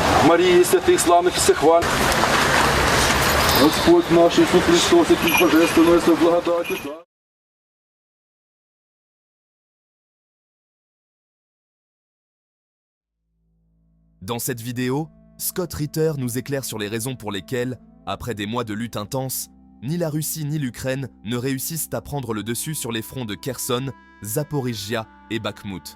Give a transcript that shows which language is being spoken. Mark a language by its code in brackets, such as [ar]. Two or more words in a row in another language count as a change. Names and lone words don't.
[uk] Марії, святих, славних і всехвальних. Господь наш Ісус Христос, який божественною благодаттю. [fr] Dans cette vidéo, Scott Ritter nous éclaire sur les raisons pour lesquelles, après des mois de lutte intense, ni la Russie ni l'Ukraine ne réussissent à prendre le dessus sur les fronts de Kherson, Zaporizhia et Bakhmut.